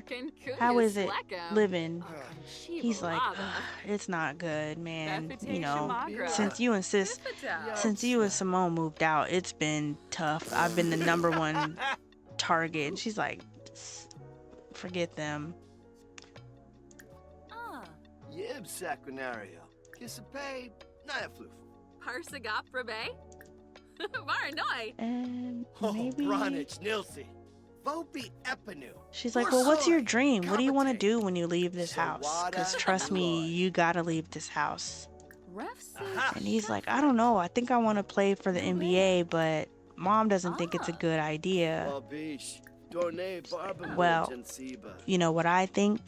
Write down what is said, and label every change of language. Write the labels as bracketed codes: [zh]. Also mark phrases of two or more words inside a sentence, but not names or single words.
[en] How is it living? He's like, it's not good, man. You know, since you and Simone moved out, it's been tough. I've been the #1 target. She's like, forget them. Yib Saquinario. Kisapay, Nyafloof. Parsagop Rabe? Varanoi. And maybe... Bronich Nilsi. Vopi Epinu. She's like, well, what's your dream? What do you want to do when you leave this house? Because trust me, you gotta leave this house. And he's like, I don't know. I think I want to play for the NBA, but Mom doesn't think it's a good idea. Well, you know what I think?